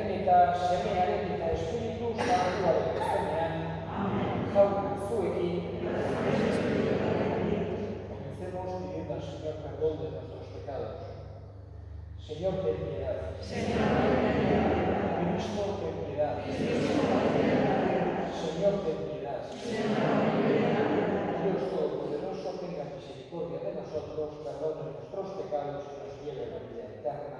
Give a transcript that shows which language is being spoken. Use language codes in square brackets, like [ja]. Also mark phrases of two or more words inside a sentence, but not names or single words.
[eu] eta Semearen eta Espiritu Santuaren izenean, jaun zuekin. [es] Comencemos pidiendo al Señor perdón de nuestros pecados. Señor, ten piedad. Cristo, ten piedad. Señor, ten piedad. Dios Todopoderoso, tenga misericordia de nosotros, perdone nuestros pecados y nos lleve a la vida eterna.